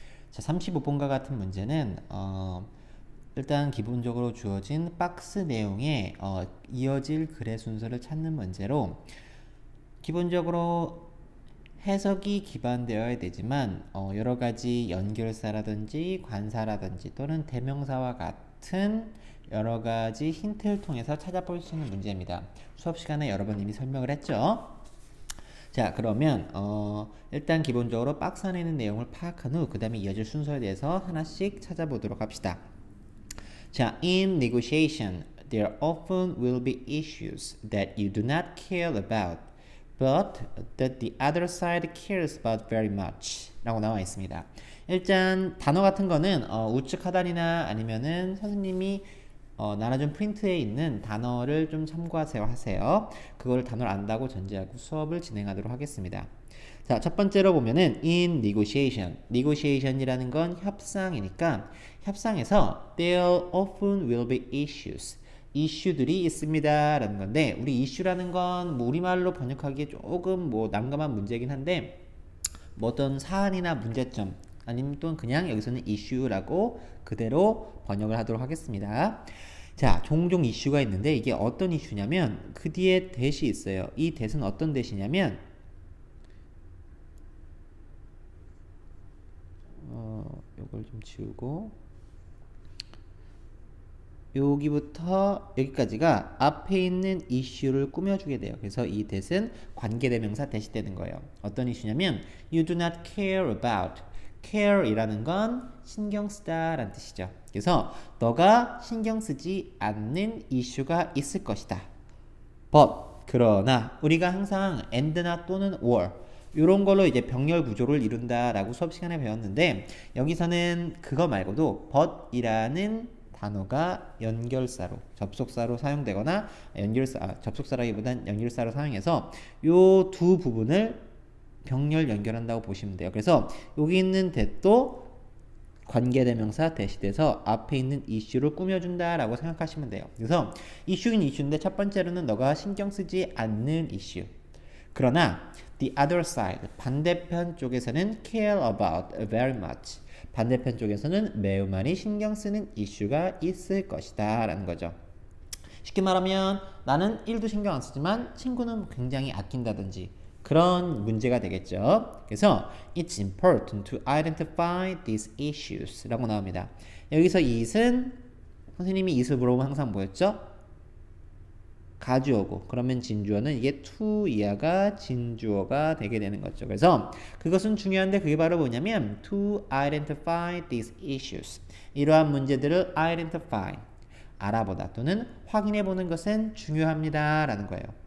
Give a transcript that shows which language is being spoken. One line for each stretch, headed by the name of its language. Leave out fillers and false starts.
Korean: 자, 35번과 같은 문제는 일단 기본적으로 주어진 박스 내용에 이어질 글의 순서를 찾는 문제로 기본적으로 해석이 기반되어야 되지만 여러 가지 연결사라든지 관사라든지 또는 대명사와 같은 여러 가지 힌트를 통해서 찾아볼 수 있는 문제입니다. 수업 시간에 여러 번 이미 설명을 했죠. 자, 그러면 일단 기본적으로 박스 안에 있는 내용을 파악한 후 그 다음에 이어질 순서에 대해서 하나씩 찾아보도록 합시다. 자,
English: in negotiation, there often will be issues that you do not care about, but that the other side cares about very much
Korean: 라고 나와 있습니다. 일단 단어 같은 거는 우측 하단이나 아니면은 선생님이 나눠준 프린트에 있는 단어를 좀 참고하세요. 그걸 단어를 안다고 전제하고 수업을 진행하도록 하겠습니다. 자, 첫 번째로 보면은
English: in negotiation.
Korean: negotiation이라는 건 협상이니까 협상에서
English: there often will be issues.
Korean: 이슈들이 있습니다 라는 건데, 우리 이슈라는 건 뭐 우리말로 번역하기에 조금 뭐 난감한 문제긴 한데, 뭐 어떤 사안이나 문제점 아니면 또 그냥 여기서는 이슈라고 그대로 번역을 하도록 하겠습니다. 자, 종종 이슈가 있는데 이게 어떤 이슈냐면 그 뒤에 대시 있어요. 이 대는 어떤 대시냐면 요걸 좀 지우고 여기부터 여기까지가 앞에 있는 이슈를 꾸며주게 돼요. 그래서 이 that은 관계대명사 that이 되는 거예요. 어떤 이슈냐면
English: you do not care about.
Korean: care이라는 건 신경 쓰다 라는 뜻이죠. 그래서 너가 신경 쓰지 않는 이슈가 있을 것이다. but 그러나 우리가 항상 and나 또는 or 이런 걸로 이제 병렬 구조를 이룬다라고 수업 시간에 배웠는데, 여기서는 그거 말고도 but이라는 단어가 연결사로, 접속사로 사용되거나 접속사라기보단 연결사로 사용해서 요 두 부분을 병렬 연결한다고 보시면 돼요. 그래서 여기 있는 that도 관계대명사 that이 돼서 앞에 있는 이슈를 꾸며준다라고 생각하시면 돼요. 그래서 이슈긴 이슈인데 첫 번째로는 너가 신경 쓰지 않는 이슈. 그러나
English: the other side,
Korean: 반대편 쪽에서는
English: care about very much.
Korean: 반대편 쪽에서는 매우 많이 신경 쓰는 이슈가 있을 것이다 라는 거죠. 쉽게 말하면 나는 1도 신경 안 쓰지만 친구는 굉장히 아낀다든지 그런 문제가 되겠죠. 그래서
English: it's important to identify these issues
Korean: 라고 나옵니다. 여기서 it은 선생님이 it을 물어보면 항상 뭐였죠? 가주어고, 그러면 진주어는 이게 to 이하가 진주어가 되게 되는 거죠. 그래서 그것은 중요한데 그게 바로 뭐냐면
English: to identify these issues.
Korean: 이러한 문제들을 identify, 알아보다 또는 확인해보는 것은 중요합니다 라는 거예요.